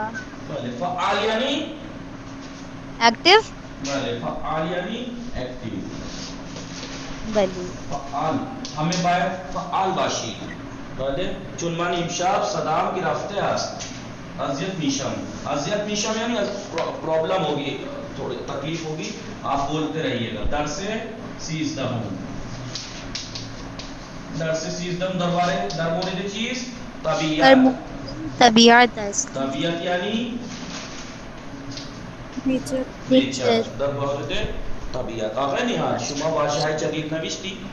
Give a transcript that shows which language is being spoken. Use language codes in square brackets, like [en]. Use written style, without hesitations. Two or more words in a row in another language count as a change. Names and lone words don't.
[fa] بله. فعال یعنی؟ ایکٹیو. بله. فعال یعنی اکٹیو. بله. فعال. همه باید فعال باشید. بله. چون من امشب صدام گرفته است، اذیت میشم یعنی [ur] پرابلم ہوگی، تھوڑی تکلیف ہوگی. آپ بولتے رہیے گا. [fa] درس 13 در مورد چیز؟ طبیعت است. طبیعت یعنی نیچر. در مورد طبیعت. آقای نیهال شما واژه های جدید نوشتی؟